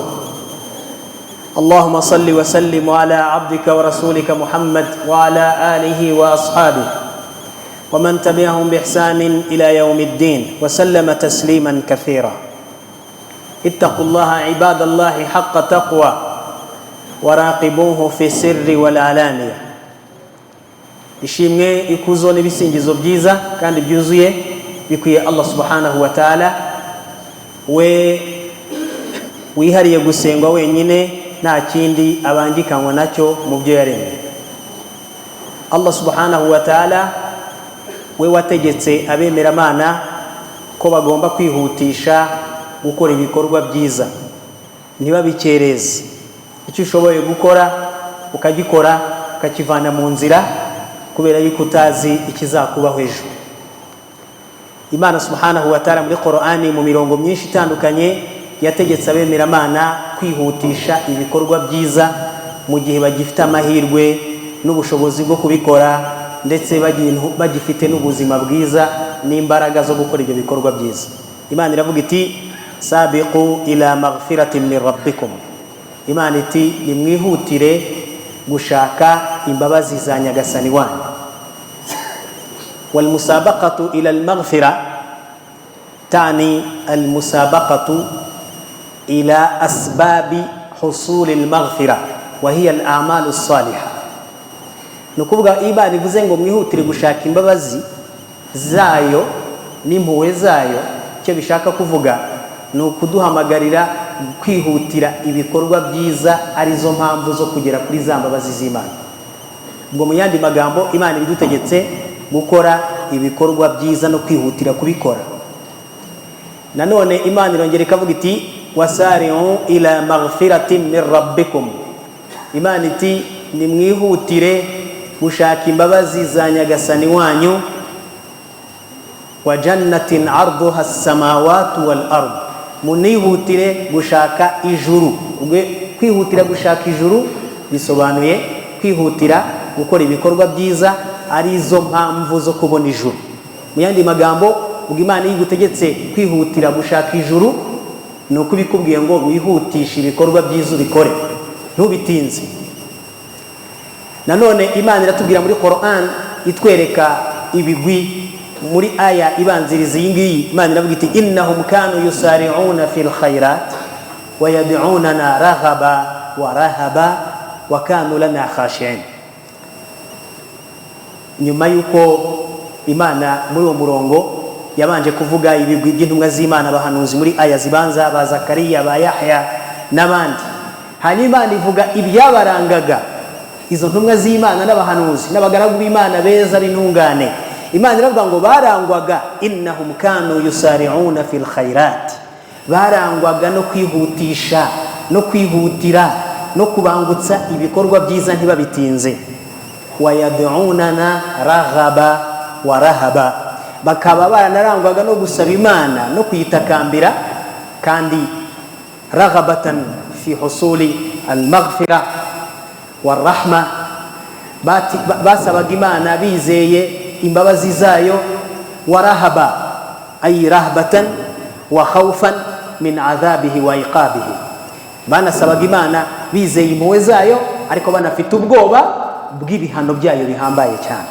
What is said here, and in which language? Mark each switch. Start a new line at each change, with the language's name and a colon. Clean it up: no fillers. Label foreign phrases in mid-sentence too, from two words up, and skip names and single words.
Arabic: اللهم صل وسلم على عبدك ورسولك محمد وعلى آله وأصحابه ومن تبعهم بإحسان إلى يوم الدين وسلم تسليما كثيرا. اتقوا الله عباد الله حق تقوى وراقبوه في السر والعلانية.
Kinyarwanda: ishimwe ikuzo n'ibisingizo byiza kandi byuzuye bikwiye Allah
Arabic: سبحانه وتعالى,
Kinyarwanda: we wihariye gusengwa wenyine, nta kindi abangikanywa nacyo mu byo yaremye. Allah
Arabic: سبحانه وتعالى
Kinyarwanda: we wategetse abemeramana ko bagomba kwihutisha gukora ibikorwa byiza, ntibabikereze. Icyo ushoboye gukora ukagikora, ukakivana mu nzira, kubera yuko utazi ikizakubaho ejo. Imana
Arabic: سبحانه وتعالى
Kinyarwanda: muri Qur'ani mu mirongo myinshi itandukanye yategetse abemeramana kwihutisha ibikorwa byiza mu gihe bagifite amahirwe n'ubushobozi bwo kubikora, ndetse bagifite n'ubuzima bwiza n'imbaraga zo gukora ibyo bikorwa byiza. Imana iravuga iti:
Arabic: سابقوا إلى مغفرة من ربكم.
Kinyarwanda: Imana iti: nimwihutire gushaka imbabazi za nyagasani wanyu.
Arabic: والمسابقة إلى المغفرة تعني المسابقة إلى أسباب حصول المغفرة وهي الأعمال الصالحة.
Kinyarwanda: nukuvuga Imana ivuze ngo mwihutire gushaka imbabazi zayo n'impuhwe zayo, icyo bishaka kuvuga ni ukuduhamagarira kwihutira ibikorwa byiza arizo mpamvu zo kugera kuri za mbabazi z'Imana. Ubwo mu yandi magambo, Imana ibidutegetse gukora ibikorwa byiza no kwihutira kubikora. Nanone Imana irongera ikavuga iti:
Arabic: وسارعوا إلى مغفرة من ربكم.
Kinyarwanda: Imana iti: nimwihutire gushaka imbabazi za nyagasani wanyu,
Arabic: وجنة عرضها السماوات والأرض.
Kinyarwanda: Munihutire gushaka ijuru. Kwihutira gushaka ijuru bisobanuye kwihutira gukora ibikorwa byiza arizo mpamvu zo kubona ijuru. Mu yandi magambo, ubwo Imana yigutegetse kwihutira gushaka ijuru, ni uko bikubwiye ngo wihutishe ibikorwa byiza ubikore, ntubitinze. Nanone Imana iratubwira muri Qur'an itwereka ibigwi muri aya ibanziriza iyi ngiyi. Imana iravuga iti:
Arabic: إنهم كانوا يسارعون في الخيرات ويدعوننا رغبا ورهبا وكانوا لنا خاشعين.
Kinyarwanda: Nyuma yuko Imana muri uwo murongo yabanje kuvuga ibigwi by'intumwa z'Imana abahanuzi muri aya zibanza, ba Zakariya, ba Yahya n'abandi, hanyuma Imana ivuga ibyabarangaga izo ntumwa z'Imana n'abahanuzi n'abagaragu b'Imana beza b'intungane. Imana iravuga ngo barangwaga,
Arabic: إنهم كانوا يسارعون في الخيرات,
Kinyarwanda: barangwaga no kwihutisha no kwihutira no kubangutsa ibikorwa byiza ntibabitinze.
Arabic: ويدعوننا رغبا ورهبا,
Kinyarwanda: bakaba baranarangwaga no gusaba Imana no kuyitakambira, kandi
Arabic: رغبة في حصول المغفرة والرحمة,
Kinyarwanda: basabaga Imana bizeye imbabazi zayo,
Arabic: ورهبا أي رهبة وخوفا من عذابه وعقابه,
Kinyarwanda: banasabaga Imana bizeye impuhwe zayo ariko banafite ubwoba bw'ibihano byayo bihambaye cyane.